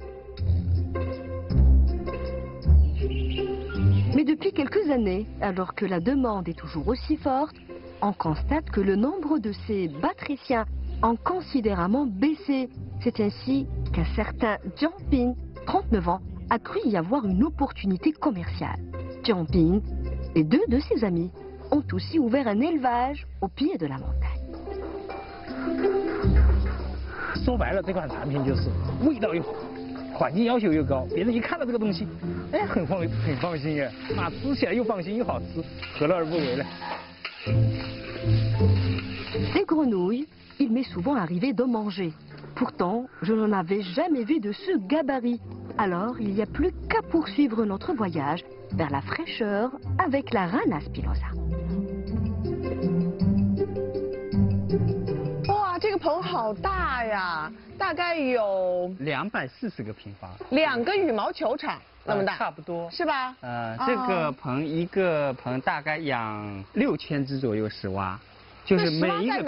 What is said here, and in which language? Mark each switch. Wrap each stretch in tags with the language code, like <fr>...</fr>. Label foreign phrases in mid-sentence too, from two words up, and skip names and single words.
<fr>Mais depuis quelques années, alors que la demande est toujours aussi forte, on constate que le nombre de ces batriciens a considérablement baissé. C'est ainsi qu'un certain Jiang Ping, 39 ans, a cru y avoir une opportunité commerciale. Jiang Ping et deux de ses amis ont aussi ouvert un élevage au pied de la montagne.</fr> <zh>说白了，这款产品就是味道又好，环境要求又高，别人一看到这个东西，哎，很放心耶，啊，吃起来又放心又好吃，何乐而不为呢？</zh> <fr>Des grenouilles, il m'est souvent arrivé d'en manger. Pourtant, je n'en avais jamais vu de ce gabarit. Alors, il n'y a plus qu'à poursuivre notre voyage vers la fraîcheur avec la rana spinosa.</fr> <zh>哇，这个棚好大呀，大概有 240个平方 2个羽毛球场那么大，差不多是吧？这个棚一个棚大概养6000只左右石蛙，就是每一个</zh>